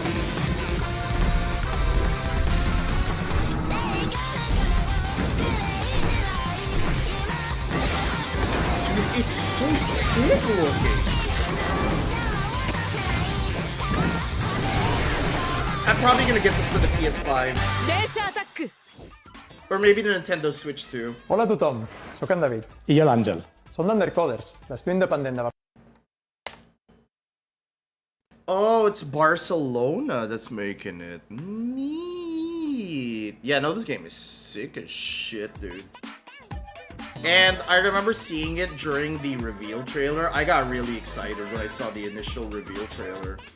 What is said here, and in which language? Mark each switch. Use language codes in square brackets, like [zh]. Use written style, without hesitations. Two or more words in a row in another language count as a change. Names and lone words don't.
[en] Dude, it's so sick looking. I'm probably gonna get this for the PS5. Or maybe the Nintendo Switch too. [ca] Hola a tothom, sóc en David. I jo l'Àngel. Som d'Undercoders, l'estudi independent de [en] Oh, it's Barcelona that's making it. Neat. Yeah, no, this game is sick as shit, dude. And I remember seeing it during the reveal trailer. I got really excited when I saw the initial reveal trailer.